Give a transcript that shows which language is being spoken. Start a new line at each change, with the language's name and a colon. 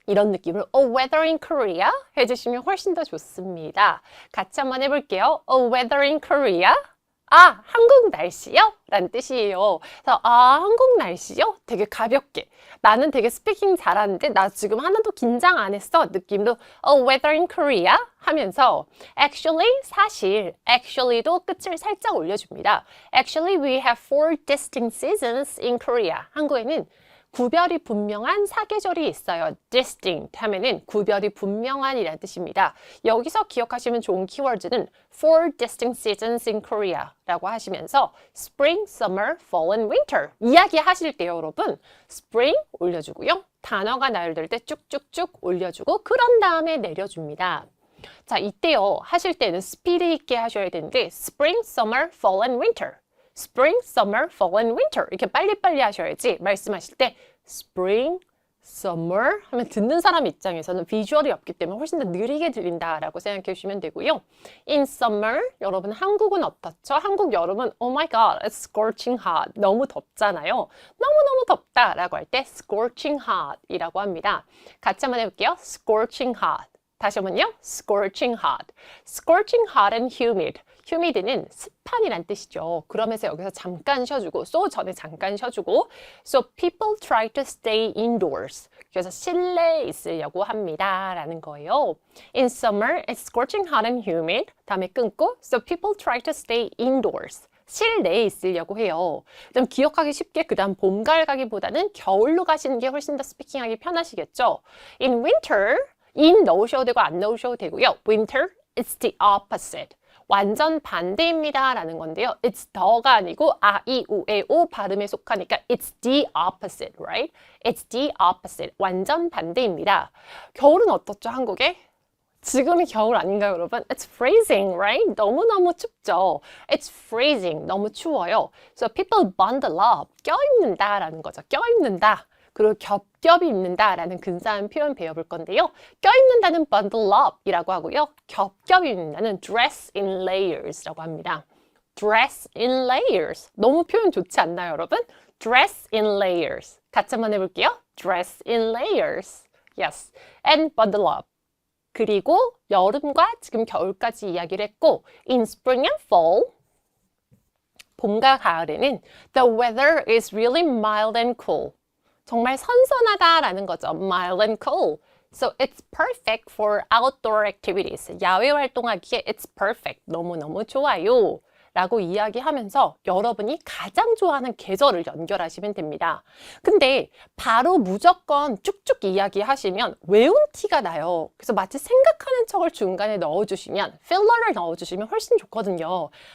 Korean: 이런 느낌으로
English: weather in Korea
Korean: 해주시면 훨씬 더 좋습니다. 같이 한번 해볼게요.
English: weather in Korea?
Korean: 아, 한국 날씨요? 라는 뜻이에요. 그래서 한국 날씨요? 되게 가볍게. 나는 되게 스피킹 잘하는데 나 지금 하나도 긴장 안 했어. 느낌도
English: weather in Korea?
Korean: 하면서 actually, 사실 actually도 끝을 살짝 올려줍니다.
English: Actually, we have 4 distinct seasons in Korea.
Korean: 한국에는 구별이 분명한 사계절이 있어요. distinct 하면은 구별이 분명한이라는 뜻입니다. 여기서 기억하시면 좋은 키워드는
English: 4 distinct seasons in Korea
Korean: 라고 하시면서
English: spring, summer, fall and winter
Korean: 이야기하실 때요, 여러분. spring 올려주고요. 단어가 나열될 때 쭉쭉쭉 올려주고 그런 다음에 내려줍니다. 자, 이때요. 하실 때는 스피드 있게 하셔야 되는데
English: spring, summer, fall and winter spring, summer,
Korean: fall and winter 이렇게 빨리빨리 하셔야지 말씀하실 때 spring, summer 하면 듣는 사람 입장에서는 비주얼이 없기 때문에 훨씬 더 느리게 들린다라고 생각해 주시면 되고요.
English: in summer
Korean: 여러분 한국은 어떻죠? 한국 여름은
English: oh my god, it's scorching hot
Korean: 너무 덥잖아요. 너무너무 덥다라고 할 때
English: scorching hot
Korean: 이라고 합니다. 같이 한번 해볼게요.
English: scorching hot
Korean: 다시 한번요.
English: scorching hot scorching hot and humid humid는
Korean: 습한이란 뜻이죠. 그러면서 여기서 잠깐 쉬어주고 so 전에 잠깐 쉬어주고
English: so people try to stay indoors
Korean: 그래서 실내에 있으려고 합니다 라는 거예요.
English: In summer, it's scorching hot and humid
Korean: 다음에 끊고
English: so people try to stay indoors
Korean: 실내에 있으려고 해요. 그럼 기억하기 쉽게 그 다음 봄, 가을 가기보다는 겨울로 가시는 게 훨씬 더 스피킹하기 편하시겠죠.
English: In winter,
Korean: in 넣으셔도 되고 안 넣으셔도 되고요.
English: Winter, it's the opposite.
Korean: 완전 반대입니다 라는 건데요. It's the가 아니고 아, 이, 우, 에, 오 발음에 속하니까
English: It's the opposite, right? It's the opposite.
Korean: 완전 반대입니다. 겨울은 어떻죠, 한국에? 지금이 겨울 아닌가요, 여러분?
English: It's freezing, right?
Korean: 너무너무 춥죠.
English: It's freezing.
Korean: 너무 추워요.
English: So people bundle up.
Korean: 껴입는다 라는 거죠. 껴입는다. 그리고 겹겹이 입는다라는 근사한 표현 배워볼 건데요. 껴입는다는
English: bundle up
Korean: 이라고 하고요. 겹겹이 입는다는
English: dress in layers
Korean: 라고 합니다.
English: dress in layers.
Korean: 너무 표현 좋지 않나요, 여러분?
English: dress in layers.
Korean: 같이 한번 해볼게요.
English: dress in layers. Yes. and bundle up.
Korean: 그리고 여름과 지금 겨울까지 이야기를 했고
English: in spring and fall
Korean: 봄과 가을에는
English: the weather is really mild and cool.
Korean: 정말 선선하다라는 거죠.
English: mild and cool. So it's perfect for outdoor activities.
Korean: 야외 활동하기에
English: it's perfect.
Korean: 너무너무 좋아요. 라고 이야기하면서 여러분이 가장 좋아하는 계절을 연결하시면 됩니다. 근데 바로 무조건 쭉쭉 이야기하시면 외운 티가 나요. 그래서 마치 생각하는 척을 중간에 넣어주시면 필러를 넣어주시면 훨씬 좋거든요.